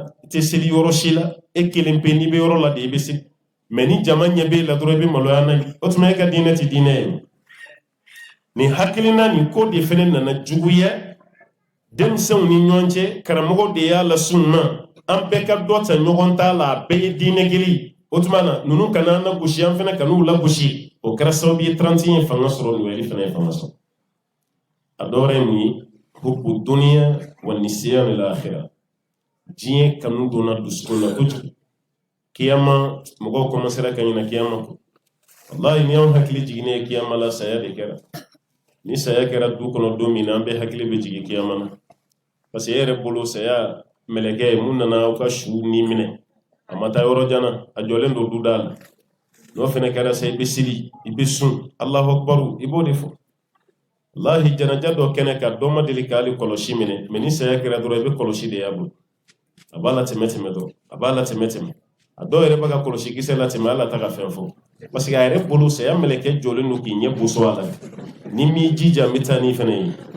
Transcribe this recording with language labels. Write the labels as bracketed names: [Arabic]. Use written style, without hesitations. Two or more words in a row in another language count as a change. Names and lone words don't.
[Bambara] te seli yɔrɔ si la e kelen pe n'i bɛ yɔrɔ la de i bɛ se mais ni jama ɲɛ b'e la dɔrɔn i bɛ maloya n'a ye o tuma e ka diinɛ tɛ diinɛ ye nin hakilina nin ko de fana nana juguya denmisɛnw ni ɲɔgɔn cɛ karamɔgɔ de y'a lasun ma an bɛɛ ka dɔ ta ɲɔgɔn ta la a bɛɛ ye diinɛ kelen ye o tuma na ninnu kana an lagosi an fana kan'u lagosi o kɛra sababu ye 31 ye fanga sɔrɔ Noël fana ye fanga sɔrɔ a dɔ wɛrɛ ye mun ye [Arabic] حب الدنيا ونسيان الآخرة [Bambara] diɲɛ kanu donna dusukun na kojugu kiyama mɔgɔw commencera ka ɲina kiyama kɔ wallahi ni anw hakili jiginnen ye kiyama la saya de kɛra ni saya kɛra du kɔnɔ don min na an bɛɛ hakili bɛ jigin kiyama na [French] parce que [Bambara] e yɛrɛ bolo saya mɛlɛkɛ ye mun nana aw ka su ni minɛ a ma taa yɔrɔ jan na a jɔlen don du da la n'o fana kɛra sa i bɛ seli i bɛ sun [Arabic] الله أكبر [Bambara] i b'o de fɔ wallahi janaja dɔ kɛnɛ ka dɔ ma deli k'ale kɔlɔsi minɛ mais ni saya kɛra dɔrɔn i bɛ kɔlɔsi de y'a bolo a b'a la tɛmɛ dɔrɔn a b'a la tɛmɛ a dɔw yɛrɛ bɛ ka kɔlɔsi kisɛ la tɛmɛ ala ta ka fɛn fɔ [French] parce que [Bambara] a yɛrɛ bolo saya mɛlɛkɛ jɔlen don k'i ɲɛ boso a la ni m'i jija n bɛ taa n'i fana ye